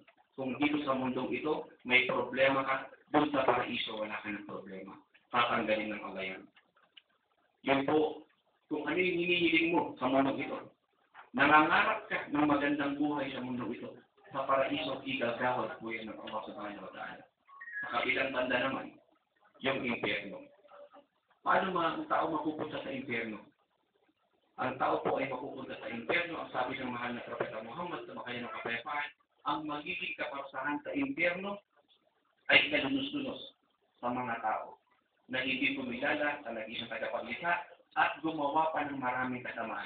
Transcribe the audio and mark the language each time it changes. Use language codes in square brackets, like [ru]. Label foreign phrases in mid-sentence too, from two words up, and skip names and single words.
[tl] Kung dito sa mundong ito, may problema ka, doon sa paraiso wala ka ng problema. Tatanggalin ng Allah yan. Yun po, kung ano yung hinihiling mo sa mundong ito, nangangarap ka ng magandang buhay sa mundong ito, sa paraiso, igagawad po yan ng Allah [ar] سبحانه وتعالى. [tl] Sa kabilang banda naman, yung impyerno. Paano ang tao mapupunta sa impyerno? Ang tao po ay mapupunta sa impyerno. Ang sabi ng mahal na Propeta Muhammad sa makaya ng kapayapaan, ang magiging kaparusahan sa impyerno ay kalunos-lunos sa mga tao na hindi pumilala sa nag-isang tagapaglikha at gumawa pa ng maraming kasamaan.